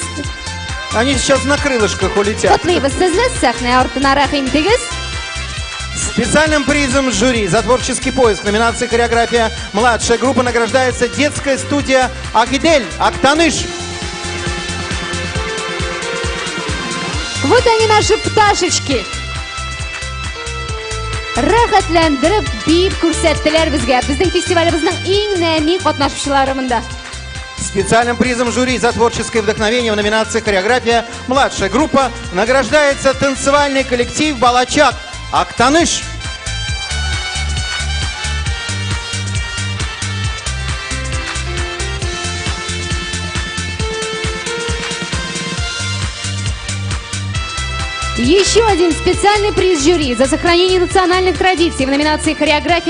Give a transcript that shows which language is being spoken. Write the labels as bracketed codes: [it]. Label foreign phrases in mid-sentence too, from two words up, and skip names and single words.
[ru] Они сейчас на крылышках улетят. Специальным призом жюри за творческий поиск в номинации «Хореография» младшая группа награждается детская студия «Агидель» Актаныш. Вот они, наши пташечки. [tt] Рәхәтләндереп, биеп күрсәттеләр безгә. Безнең фестивалебезнең иң нәни катнашучыларында. [ru] Специальным призом жюри за творческое вдохновение в номинации «Хореография. Младшая группа» награждается танцевальный коллектив «Балачак» Актаныш. Еще один специальный приз жюри за сохранение национальных традиций в номинации «Хореография.